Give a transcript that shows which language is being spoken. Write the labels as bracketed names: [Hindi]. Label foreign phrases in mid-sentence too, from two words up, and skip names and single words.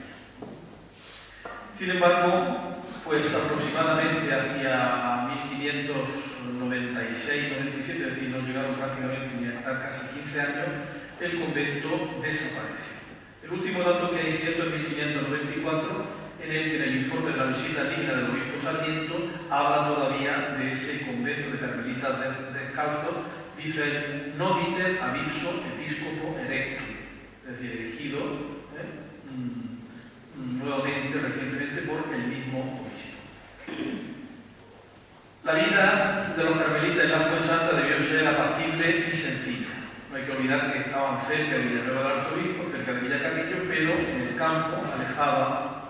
[Spanish] Sin embargo, aproximadamente hacia 1596-97, es decir, no llegaron prácticamente ni a estar casi 15 años, el convento desapareció. El último dato que hay cierto es 1594, en el que en el informe de la visita digna del obispo Sarmiento habla todavía de ese convento de carmelitas descalzos, dice [Latin] noviter ab ipso episcopo erectum, [Spanish] es decir, elegido nuevamente, recientemente, por el mismo obispo. La vida de los carmelitas en la Fuensanta debió ser apacible y sencilla. No hay que olvidar que estaban cerca de Villanueva del Arzobispo, cerca de Villacarrillo, pero en el campo, alejado